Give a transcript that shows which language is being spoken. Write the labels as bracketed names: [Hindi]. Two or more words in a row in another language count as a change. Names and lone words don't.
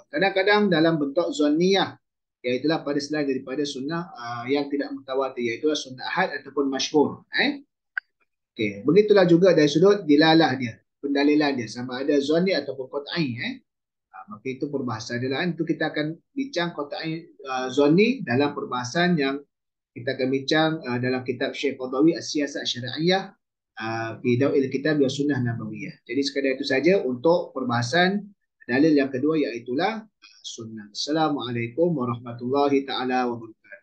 [Malay] Kadang-kadang dalam bentuk zanniyah, iaitulah pada selain daripada sunnah yang tidak mutawatir, iaitu sunnah ahad ataupun masyhur. Okey, begitulah juga dari sudut dilalah dia, pendalilan dia sama ada zanni ataupun qat'i. Maka itu perbahasan dia lah. Itu kita akan bincang qat'i zanni dalam perbahasan yang kita akan bincang dalam kitab Syekh Qadawi As-Siyasat Syar'iyyah fi Daw'il Kitab wa Sunnah Nabawiyah. Jadi sekadar itu saja untuk perbahasan dalil yang kedua, iaitu sunnah. [Arabic] Assalamualaikum warahmatullahi taala wabarakatuh.